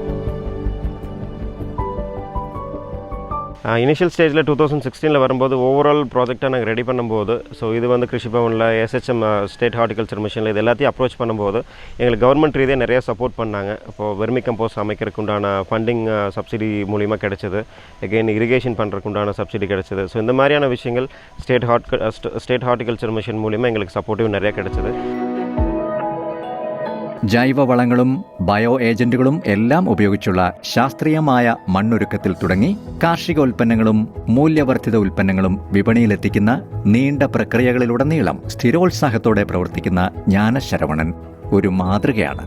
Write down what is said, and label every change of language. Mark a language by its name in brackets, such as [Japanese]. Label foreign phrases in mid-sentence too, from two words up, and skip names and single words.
[English] initial stage-il [Tamil] 2016 வரும்போது [English] overall project-aaga [Tamil] நாங்கள் ரெடி பண்ணும்போது, ஸோ இது வந்து கிருஷி பவனில் [English] SHM state horticulture mission-il [Tamil] இது எல்லாத்தையும் அப்ரோச் பண்ணும்போது எங்களுக்கு கவர்மெண்ட் ரீதியாக நிறைய சப்போர்ட் பண்ணாங்க. இப்போது [English] vermi compost [Tamil] அமைக்கிறதுக்கு உண்டான [English] funding subsidy [Tamil] மூலிமா கிடச்சிது. [English] again irrigation [Tamil] பண்ணுறதுக்கு உண்டான சப்சிடி கிடச்சிது. ஸோ இந்த மாதிரியான விஷயங்கள் [English] state horticulture mission [Tamil] மூலிமா எங்களுக்கு சப்போர்ட்டிவ் நிறையா கிடச்சிது. [Malayalam] ജൈവവളങ്ങളും ബയോ ഏജന്റുകളും എല്ലാം ഉപയോഗിച്ചുള്ള ശാസ്ത്രീയമായ മണ്ണൊരുക്കത്തിൽ തുടങ്ങി കാർഷികോൽപ്പന്നങ്ങളും മൂല്യവർദ്ധിത ഉൽപ്പന്നങ്ങളും വിപണിയിലെത്തിക്കുന്ന നീണ്ട പ്രക്രിയകളിലുടനീളം സ്ഥിരോത്സാഹത്തോടെ പ്രവർത്തിക്കുന്ന ஞானசரவணൻ ഒരു മാതൃകയാണ്.